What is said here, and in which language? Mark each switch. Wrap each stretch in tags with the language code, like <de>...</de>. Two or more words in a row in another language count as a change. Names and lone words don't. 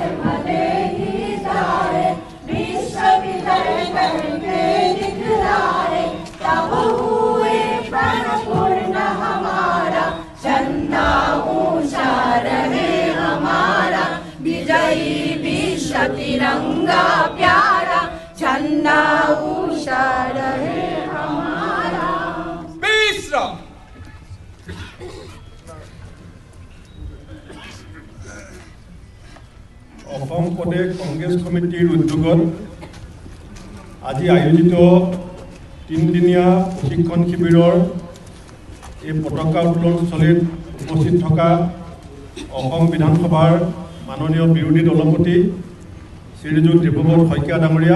<hi>भले ही जाए, विश्व विजय करके दिखलाए, तब हुए प्रण पूर्ण हमारा, झंडा ऊंचा रहे हमारा, विजयी विश्व तिरंगा प्यारा, झंडा ऊंचा रहे हमारा। विश्राम।</hi> <as>অসম প্ৰদেশ কংগ্ৰেছ কমিটিৰ উদ্যোগত আজি আয়োজিত 3দিনীয়া প্ৰশিক্ষণ শিবিৰৰ এই পতাকা উত্তোলনস্থলীত উপস্থিত থকা অসম বিধানসভাৰ মাননীয় বিৰোধী দলপতি শ্ৰীযুত ডিব্ৰুগড় শইকীয়া ডাঙৰীয়া,</as>